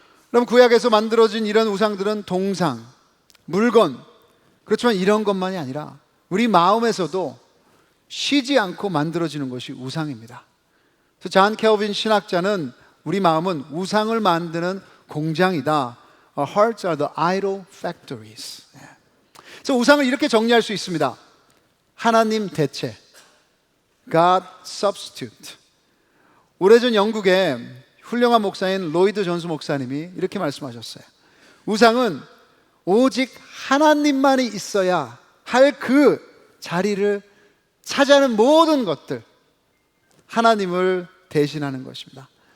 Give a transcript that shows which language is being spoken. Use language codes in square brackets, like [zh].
[ko] 그럼 구약에서 만들어진 이런 우상들은 동상, 물건, 그렇지만 이런 것만이 아니라 우리 마음에서도 쉬지 않고 만들어지는 것이 우상입니다. 그래서 잔 켈빈 신학자는 우리 마음은 우상을 만드는 공장이다, [en] Our hearts are the idol factories. [ko] 그래서 우상을 이렇게 정리할 수 있습니다. 하나님 대체, God substitute. 오래전 영국의 훌륭한 목사인 로이드 존스 목사님이 이렇게 말씀하셨어요. 우상은 오직 하나님만이 있어야 할 그 자리를 차지하는 모든 것들, 하나님을 대신하는 것입니다.